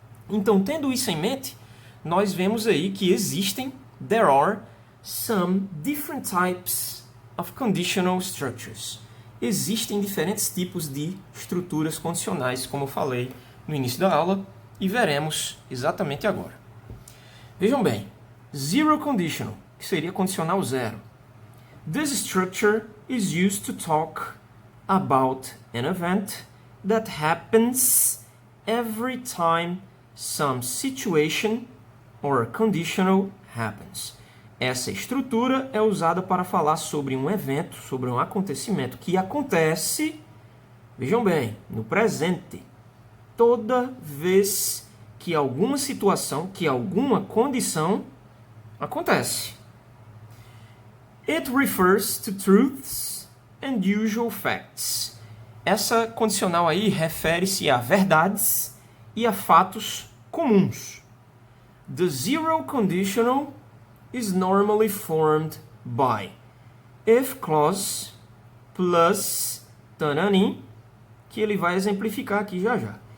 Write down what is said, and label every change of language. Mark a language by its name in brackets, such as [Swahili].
[Portuguese] Então, tendo isso em mente, nós vemos aí que [English] there are some different types of conditional structures. [Portuguese] Existem diferentes tipos de estruturas condicionais, como eu falei no início da aula, e veremos exatamente agora. Vejam bem, zero conditional, que seria condicional zero. [English] This structure is used to talk about an event that happens every time some situation or conditional happens. [Portuguese] Essa estrutura é usada para falar sobre um evento, sobre um acontecimento que acontece, vejam bem, no presente, toda vez que alguma situação, que alguma condição acontece. [English] It refers to truths and usual facts. [Portuguese] Essa condicional aí refere-se a verdades e a fatos comuns. [English] The zero conditional is normally formed by if clause plus tananim, [Portuguese] que ele vai exemplificar aqui já já.